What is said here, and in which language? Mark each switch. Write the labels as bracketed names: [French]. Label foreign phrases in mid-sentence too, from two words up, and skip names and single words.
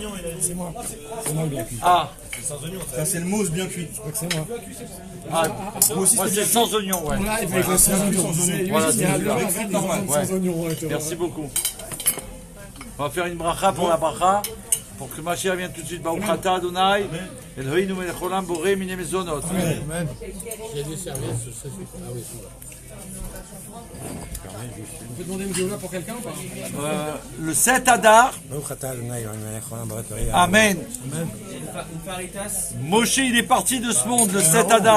[French] C'est moi. C'est moi le bien cuit. Ah, Ça, c'est le mousse bien cuit. Je crois que c'est moi. moi c'est sans oignon, ouais. Là, il va être sans oignon. Voilà, c'est celui-là. Avec frites normales. Sans oignon, ouais, Merci beaucoup. On va faire une bracha pour la bracha, pour que Mashiach vienne tout de suite. [Hebrew] ברוך אתה ה' אלוהינו מלך העולם בורא מיני מזונות. [French] Amen. Il y a des serviettes, ça suffit. Ah oui, on peut demander une Géoula pour quelqu'un ou pas? Le 7 Adar, Amen. Une faritas. Moshe il est parti de ce monde le 7 Adar.